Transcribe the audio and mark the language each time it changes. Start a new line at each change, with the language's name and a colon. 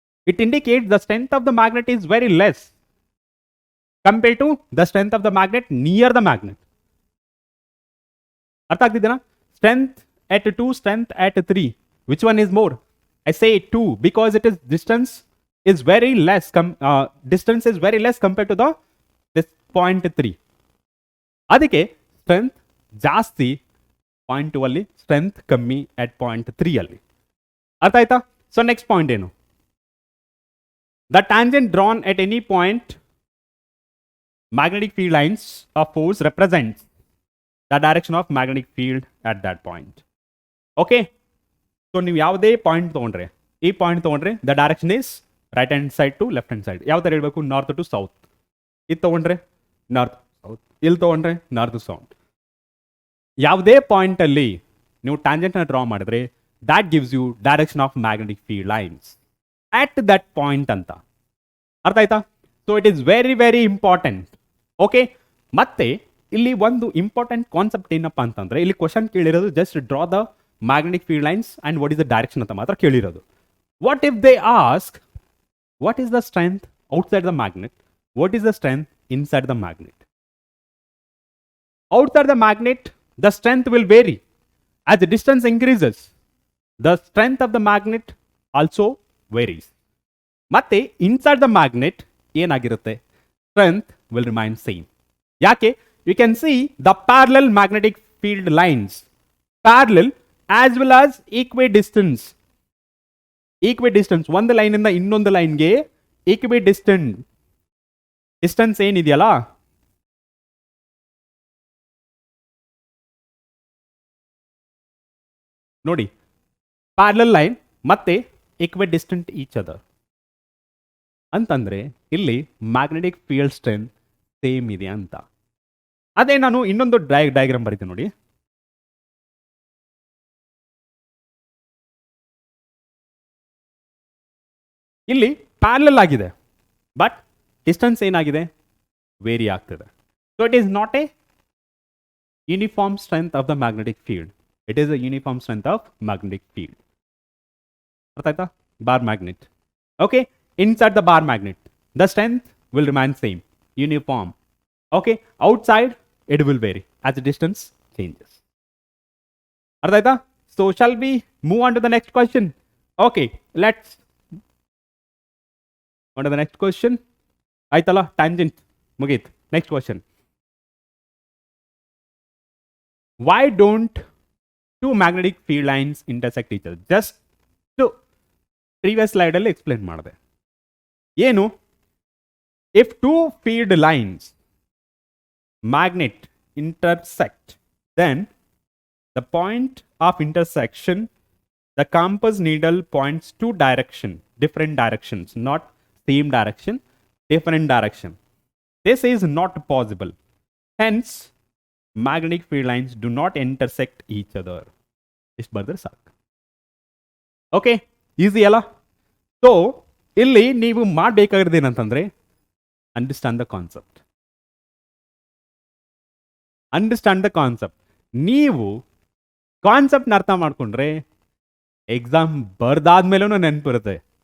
English: It indicates the strength of the magnet is very less compared to the strength of the magnet near the magnet.
Kannada: ಅರ್ಥ ಆಗ್ತಿದೆನಾ?
English: Strength at 2, strength at 3. Which one is more? I say 2 because it is distance is very less. Distance is very less compared to this point 3.
Kannada: ಅದಕ್ಕೆ strength ಜಾಸ್ತಿ point 2 ಅಲ್ಲಿ, strength ಕಮ್ಮಿ
English: at point 3
Kannada: ಅಲ್ಲಿ. ಅರ್ಥ ಆಯ್ತಾ? So next point ಏನು?
English: The tangent drawn at any point magnetic field lines of force represents the direction of magnetic field at that point. Okay, so
Kannada: ನೀವು ಯಾವುದೇ ಪಾಯಿಂಟ್ ತಗೊಂಡ್ರೆ,
English: ಈ ಪಾಯಿಂಟ್ ತಗೊಂಡ್ರೆ the direction is right hand side to left hand side.
Kannada: ಯಾವ ಥರ ಹೇಳಬೇಕು?
English: North to south.
Kannada: ಇದು ತಗೊಂಡ್ರೆ ನಾರ್ತ್ ಸೌತ್, ಇಲ್ಲಿ ತಗೊಂಡ್ರೆ ನಾರ್ತ್ ಸೌತ್. ಯಾವುದೇ ಪಾಯಿಂಟಲ್ಲಿ ನೀವು ಟ್ಯಾಂಜೆಂಟ್ನ ಡ್ರಾ ಮಾಡಿದ್ರೆ
English: that gives you direction of magnetic field lines at that point
Kannada: ಅಂತ. ಅರ್ಥ ಆಯ್ತಾ?
English: So it is very very important. Okay,
Kannada: ಮತ್ತೆ ಇಲ್ಲಿ ಒಂದು
English: important concept
Kannada: ಏನಪ್ಪ ಅಂತಂದ್ರೆ, ಇಲ್ಲಿ
English: question ಕೇಳಿರೋದು just draw the magnetic field lines and what is the direction
Kannada: ಅಂತ ಮಾತ್ರ ಕೇಳಿರೋದು.
English: What if they ask what is the strength outside the magnet, what is the strength inside the magnet? Outside the magnet the strength will vary as the distance increases. The strength of the magnet also varies. ಮತ್ತೆ inside the magnet ಏನಾಗಿರುತ್ತೆ? Strength will remain same. ಯಾಕೆ? You can see the parallel magnetic field lines, parallel as well as equidistance.
Kannada: ಈಕ್ವಿ distance, ಒಂದು ಲೈನಿಂದ ಇನ್ನೊಂದು ಲೈನ್ಗೆ ಈಕ್ವಿ distance ಏನಿದೆಯಲ್ಲ, ನೋಡಿ parallel line ಮತ್ತೆ ಈಕ್ವಿಡಿಸ್ಟೆಂಟ್ each other ಅಂತಂದ್ರೆ ಇಲ್ಲಿ ಮ್ಯಾಗ್ನೆಟಿಕ್ ಫೀಲ್ಡ್ ಸ್ಟ್ರೆಂತ್ ಸೇಮ್ ಇದೆ ಅಂತ. ಅದೇ ನಾನು ಇನ್ನೊಂದು ಡಯಾಗ್ರಾಮ್ ಬರೀತೀನಿ ನೋಡಿ. ಇಲ್ಲಿ ಪ್ಯಾರಲಲ್ ಆಗಿದೆ, ಬಟ್ ಡಿಸ್ಟೆನ್ಸ್ ಏನಾಗಿದೆ? ವೇರಿ ಆಗ್ತಿದೆ.
English: So it is not a uniform strength of the magnetic field. It is a uniform strength of magnetic field.
Kannada: ಅರ್ಥ ಆಯ್ತಾ? Bar magnet.
English: Okay, inside the bar magnet the strength will remain same, uniform. Okay, outside it will vary as the distance changes.
Kannada: ಅರ್ಥ ಆಯ್ತಾ?
English: So shall we move on to the next question? Okay, let's on to the next question.
Kannada: ಆಯ್ತಲ್ಲ, tangent ಮುಗೀತು.
English: Next question, why don't two magnetic field lines intersect each other? Just to previous slide
Kannada: ಅಲ್ಲಿ explain ಮಾಡಿದೆ. ಏನು?
English: if two field lines magnet intersect, then the point of intersection, the compass needle points two different directions, not same direction, different direction. This is not possible. Hence magnetic field lines do not intersect each other.
Kannada: ಇಷ್ಟು ಬರೆದ್ರೆ ಸಾಕು. Okay, easy ಅಲ್ಲ? So ಇಲ್ಲಿ ನೀವು ಮಾಡಬೇಕಾಗಿರೋದು ಏನಂತಂದ್ರೆ,
English: Understand the concept. Understand the concept.
Kannada: ನೀವು ಕಾನ್ಸೆಪ್ಟ್ನ ಅರ್ಥ ಮಾಡ್ಕೊಂಡ್ರೆ ಎಕ್ಸಾಮ್ ಬರ್ದಾದ್ಮೇಲೂ ನೆನಪಿರುತ್ತೆ.